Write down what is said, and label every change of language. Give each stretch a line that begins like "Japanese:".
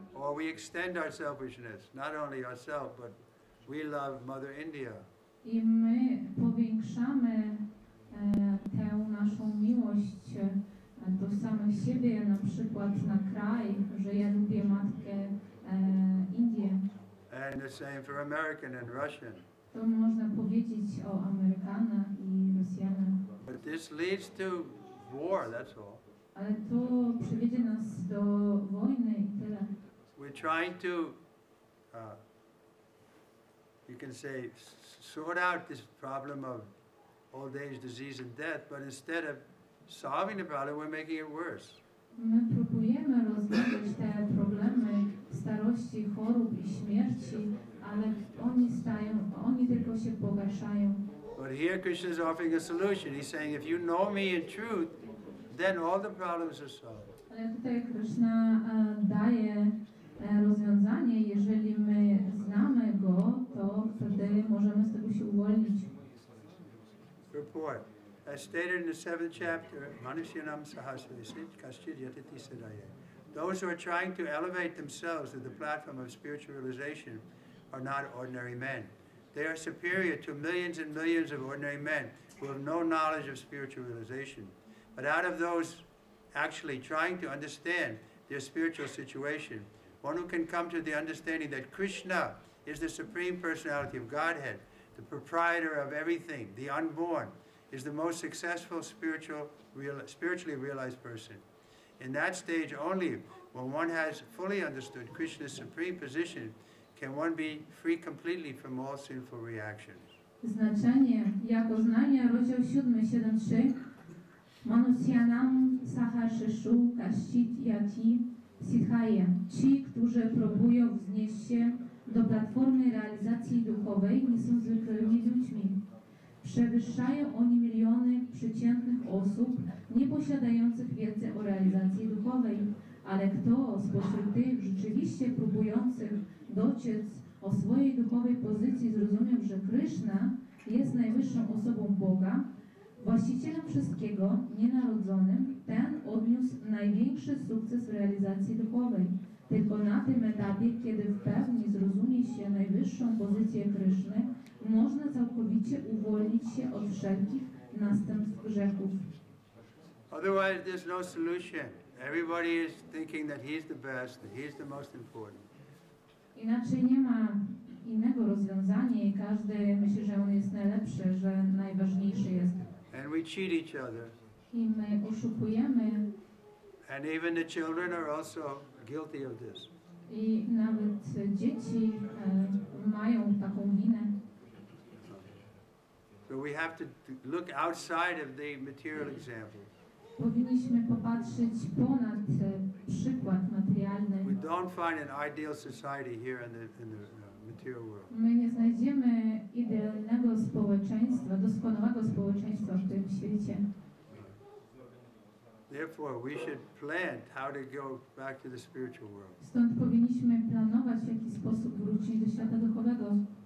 English: or we extend our selfishness, not only ourselves, but we love Mother India.
Polish: I my powiększamy tę naszą miłość do samych siebie, na przykład na kraj, że ja lubię matkę Indię.
English: And the same for American and Russian.
Polish: To można powiedzieć o Amerykanach i Rosjanach.
English: But this leads to war, that's all.
Polish: Ale to przywiedzie nas do wojny i tyle.
English: We're trying to you can say, sort out this problem of old age, disease, and death, but instead of solving the problem, we're making it worse.
Polish: My próbujemy rozwiązać te problemy starości, chorób i śmierci, ale oni tylko się pogarszają.
English: But here Krishna is offering a solution. He's saying, if you know me in truth, then all the problems are solved.
Polish: Ale tutaj Kryszna daje rozwiązanie. Jeżeli my znamy Go, to wtedy możemy z tego się uwolnić.
English: Report. As stated in the 7th chapter,
Sanskrit: Manusyanam Sahasrasit Kaschid Yatati Siddhaya.
English: Those who are trying to elevate themselves to the platform of spiritual realization are not ordinary men. They are superior to millions and millions of ordinary men who have no knowledge of spiritual realization. But out of those actually trying to understand their spiritual situation, one who can come to the understanding that Krishna is the Supreme Personality of Godhead, the proprietor of everything, the unborn, is the most successful spiritually realized person. In that stage only, when one has fully understood Krishna's supreme position, can one be free completely from all sinful reactions.
Polish: Znaczenie jako znania rozdział 7, 7.3
Sanskrit: Manusyanam Sahashishu Kashchit Yati Siddhaya.
Polish: Ci, którzy próbują wznieść się do platformy realizacji duchowej, nie są zwykłymi ludźmi. Przewyższają oni miliony przeciętnych osób nieposiadających wiedzy o realizacji duchowej, ale kto spośród tych rzeczywiście próbujących dociec o swojej duchowej pozycji zrozumiał, że Kryszna jest najwyższą osobą Boga, właścicielem wszystkiego, nienarodzonym, ten odniósł największy sukces w realizacji duchowej. Tylko na tym etapie, kiedy w pełni zrozumie się najwyższą pozycję Kryszny, można całkowicie uwolnić się od wszelkich następstw grzechów.
English: Otherwise, there's no solution. Everybody is thinking that he's the best, that he's the most important.
Polish: Inaczej nie ma innego rozwiązania i każdy myśli, że on jest najlepszy, że najważniejszy jest.
English: And we cheat each other.
Polish: I my oszukujemy.
English: And even the children are also guilty of this.
Polish: I nawet dzieci mają taką winę.
English: So we have to look outside of the material example.
Polish: Powinniśmy popatrzeć ponad przykład materialny.
English: We don't find an ideal society here in the material world.
Polish: My nie znajdziemy idealnego społeczeństwa, doskonałego społeczeństwa w tym świecie.
English: Therefore, we should plan how to go back to the spiritual world.
Polish: Stąd powinniśmy planować, w jaki sposób wrócić do świata duchowego.